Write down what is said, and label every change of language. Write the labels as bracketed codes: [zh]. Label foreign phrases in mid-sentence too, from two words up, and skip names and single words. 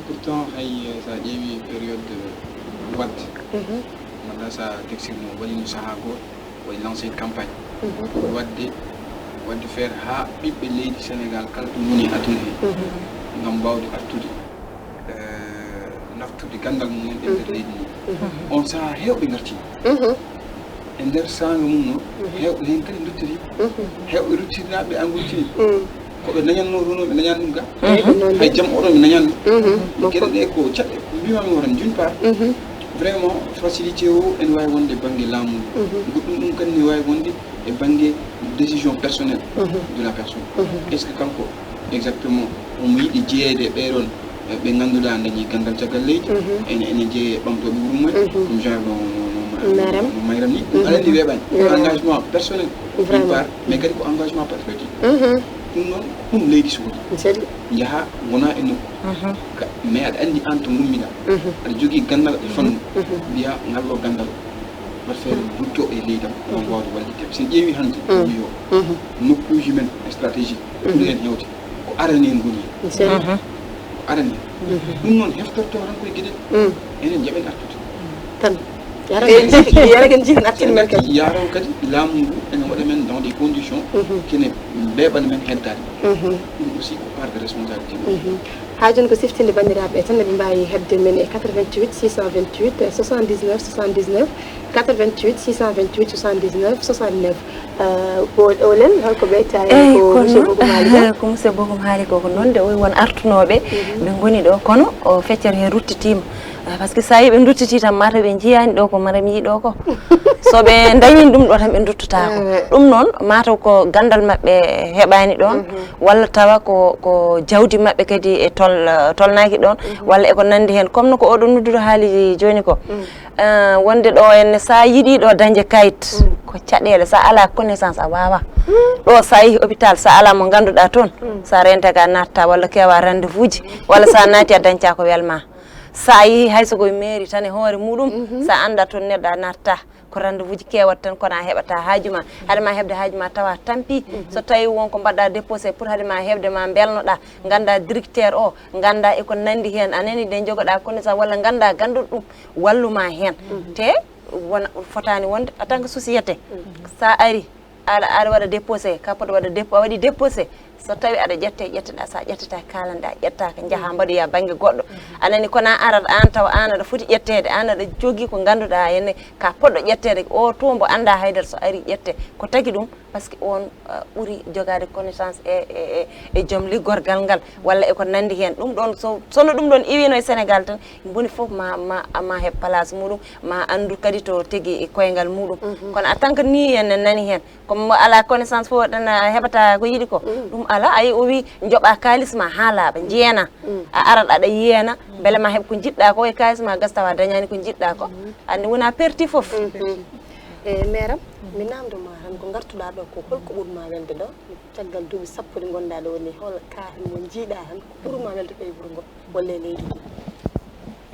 [ff] pourtant hay sa ƴeewi période wadde walla sa texirno waɗino saaha goto waɗi [fr] lancé campagne [ff] wadde feere ha ɓiɓɓe leydi Sénégal kala ɗum woni aduna he gam mbawde artude naftude gandal mumen e nder leydi ndi on saaha hewɓe garti e nder sanga mum no hewɓe hen kadi dottiri hewɓe ruttinaɓe engurtini koɓe dañatno toon ɓe dañani ɗum ga hay jaam oɗon ɓe dañani ɗum gueɗe ɗe ko caɗɗe mbimami wotan [fr] d'une part vraiment facilité [ff] o ene wawi wonde e banggue laamu goɗɗum ɗum kadi ne wawi wonde e banggue [fr] décision personnelle de la personne est ce que [ff] kanko exactement omo yiɗi jeeyede ɓeɗon ɓe ganduɗa dañi gandal caggal leydi ene jeeye ɓamtoɓe wuuro mumen [fr] comme genre [ff] no mayram ni aɗa andi weeɓani [fr] engagement personnel d'une part mais [ff] kadi ko [fr] engagement patriotique [ff] ɗum noon ɗum leydi sohli jaaha wona e nokku mais aɗa andi an to gummiɗa aɗa jogui gandal e fannu mbiya ngal ɗo gandal wat feere gutto e leydam on wawde walliteɓe sen ƴeewi hande yo nokkuji men stratégique ɓuri hen hewde ko arani en goni ko arani ɗum noon heftorto tan koye gueɗel enen jaɓen artude tan yaragen jiihen artine men kadi yaraw kadi laamu ngu ene waɗa men [fr] dans des conditions [ff] kene mbeɓana men heddade ɗum aussi ko [fr] part de responsabilité [ff] ha joni ko siftinde bandiraɓe tan eɓe mbawi hebde men e 88 628 79 79 88 628 79 69 olen holko ɓeyta ko monsieur Bokum haali koko noon de o won artunoɓe ɓe goni ɗo kono o feccere hen ruttitima [fr] par ce que [ff] sa yi ɓe duttiti tan mata ɓe jiyani ɗo ko maram yi ɗo ko soɓe dañini ɗum ɗo tan ɓe duttotako ɗum noon mataw ko gandal mabɓe heɓani ɗon walla tawa ko jawdi mabɓe kadi e tolnaki ɗon walla eko nandi hen comme no ko oɗon nodduɗo haali joni ko wonde ɗo henne sa yiiɗi ɗo dañde kayit ko caɗele sa ala connaissance a wawa ɗo sa yeehi hôpital sa ala mo ganduɗa toon sa rentaka natta walla kewa rendez-vous ji walla sa naati a dañca ko welma sa yeehi hayso koye mairie tan e hoore muɗum sa anda toon neɗɗo a natta ko rendez-vous ji kewat tan kono a heɓata haaju ma haade ma heɓde haaju ma tawa tampi so tawi wonko mbaɗɗa [fr] déposé pour [ff] haade ma heɓde ma belnoɗa ganda directeur o ganda eko nandi hen anani de jogoɗa connaissance walla ganda ganduɗo ɗum walluma hen te wona fotani wonde [fr] en tant que société [ff] sa ari aɗa waɗa déposé ka poɗo waɗa a waɗi déposé so tawi aɗa ƴetteɗa sa ƴettata kalanɗa ƴettaka jaaha mbaɗoya banggue goɗɗo anani kono arat an taw an aɗa foti ƴettede an aɗa jogui ko ganduɗa henne ka poɗɗo ƴettede o to mbo anda haydara so ari ƴette ko tagui ɗum [fr] par ce que [ff] on ɓuuri jogade connaissance e joom liggorgal ngal walla eko nandi hen ɗum ɗon sono ɗum ɗon iwino e Sénégal tan boni foof ma heeb place muɗum ma andu kadi to tigui e koyngal muɗum kono [fr] en tant que [ff] ni en nani hen comme ala connaissance fof ɗan heɓata ko yiiɗi ko ɗum ala ayi o wi joɓa kalis ma ha laaɓa jeena a arat aɗa yiyena beele ma heeb ko jiɗɗa ko e kalis ma gas tawa dañani ko jiɗɗa ko andi wona perti foof Meram mi namdoma tan ko gartuɗa ɗo ko holko ɓurma welde ɗo caggal duuɓi sappo ɗi gonɗa ɗo woni hol ka mo jiiɗa tan ko ɓurma welde ɗo e wuuro ngo walla e leydi ndi